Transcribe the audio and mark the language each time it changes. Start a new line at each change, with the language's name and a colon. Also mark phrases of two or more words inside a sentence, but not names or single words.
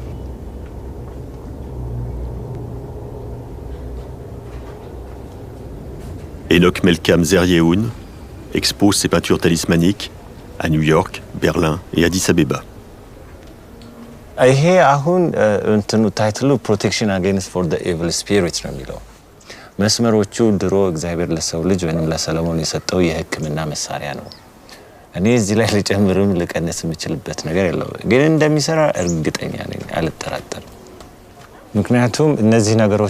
French: Enoch Melkam Zeryehoun expose ses peintures talismaniques à New York, Berlin et Addis Abeba.
Amharic: ይሄ አሁን እንትኑ ታይትሉ
English: protection against for the evil spirits
Amharic: ነው የሚለው። መስመሮቹ ድሮ እግዚአብሔር ለሰው ልጅ ወይንም ለሰለሞን የሰጠው የሕክምና መሳሪያ ነው። እኔ እዚህ ላይ ልጨምርም ልቀንስ የምችልበት ነገር የለም፣ ግን እንደሚሰራ እርግጠኛ ነኝ፣ አልጠራጠርም። ምክንያቱም እነዚህ ነገሮች